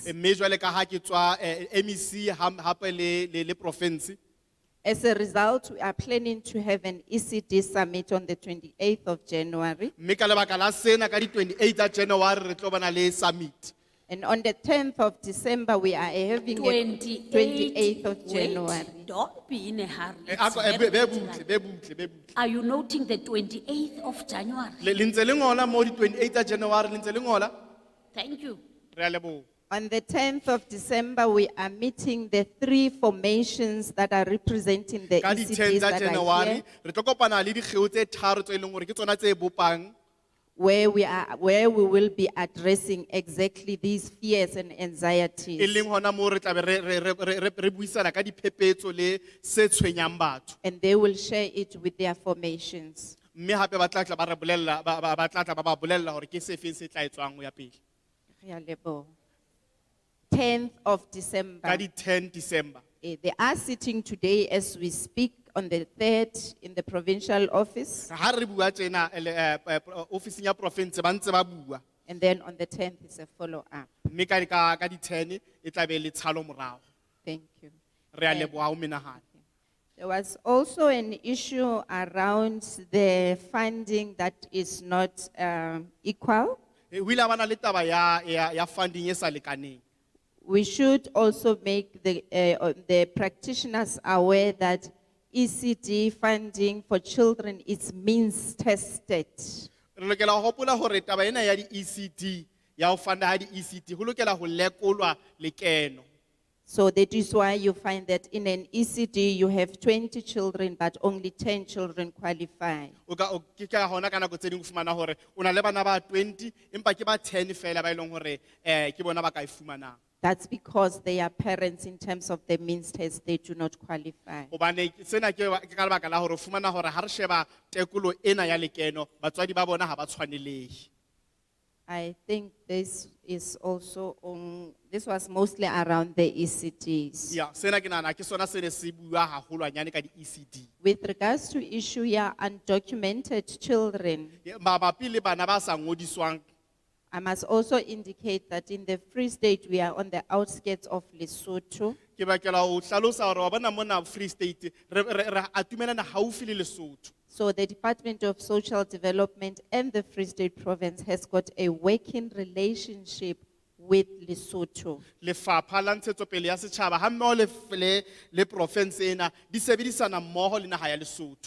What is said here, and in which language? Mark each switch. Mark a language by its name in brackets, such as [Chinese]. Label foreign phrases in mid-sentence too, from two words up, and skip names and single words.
[Southern Sotho] mme jwale ka ha ke tswa MEC hape le province. [English] As a result, we are planning to have an ECD summit on the 28th of January. [Southern Sotho] Mme ka lebaka la sena ka di 28 tsa January re tlo bana le summit. [English] And on the 10th of December, we are having a 28th of January. Wait, don't be in a hurry. Be butle. Are you noting the 28th of January? [Southern Sotho] Le ntse le ngola mo di 28 tsa January le ntse le ngola. [English] Thank you. [Southern Sotho] Re a leboha. [English] On the 10th of December, we are meeting the 3 formations that are representing the [Southern Sotho] Ka di 10 [English] ECDs [Southern Sotho] tsa [English] that are January here, [Southern Sotho] re tlo kopana le dikgeo tse tharo tse leng hore ke tsona tse bopang [English] where we will be addressing exactly these fears and [Southern Sotho] e [English] anxieties. [Southern Sotho] leng hona mo re tla be re buisana ka diphephetso le se tshwenyang batho. [English] And they will share it with their formations. [Southern Sotho] Mme hape ba tla tla ba re bolella ba tla tla ba ba bolella hore ke se feng se tla etswang ho ya pele. Re a leboha. [English] 10th of [Southern Sotho] Ka [English] December. [Southern Sotho] di 10 December. [English] They are sitting today as we speak on the 3rd in the provincial office. [Southern Sotho] Ha re bua tsena office ya province ba ntse ba bua. [English] And then on the 10th is a follow-up. [Southern Sotho] Mme ka di 10 e tla be le tshalo morao. [English] Thank you. [Southern Sotho] Re a leboha o menahane. [English] There was also an issue around the funding that is not equal. [Southern Sotho] Ho ile bana le taba ya funding e sa lekaneng. [English] We should also make the practitioners aware that ECD funding for children is means tested. [Southern Sotho] Re lokela ho hopola hore taba ena ya di ECD ya ho funda ha di ECD ho lokela ho lekolwa lekeno. [English] So that is why you find that in an ECD you have 20 children but only 10 children qualify. [Southern Sotho] O ke ka hona ka nako tse ding ho fumana hore o na le bana ba 20 empa ke ba 10 fela ba ileng hore ke bona ba ka e fumanang. [English] That's because they are parents in terms of the means test, they do not qualify. [Southern Sotho] Hobane sena ke ka lebaka la hore o fumana hore ha re sheba tekolo ena ya lekeno batswadi ba bona ha ba tshwanelehe. [English] I think this was mostly around the ECDs. [Southern Sotho] Ya sena ke nana ke sona se ne se bua haholwanyane ka di ECD. [English] With regards to issue ya undocumented children, [Southern Sotho] Mabapi le bana ba sa ngodiswang. [English] I must also indicate that in the Free State we are on the outskirts of Lesotho. [Southern Sotho] Ke bakela ho hlalosa hore wa bona mona Free State re atumelana haufi le Lesotho. [English] So the Department of Social Development and the Free State Province has got a working relationship with Lesotho. [Southern Sotho] Lefapha la ntshetsopele ya setjhaba ha mmoho le province ena di sebedisana mmoho le naha ya Lesotho.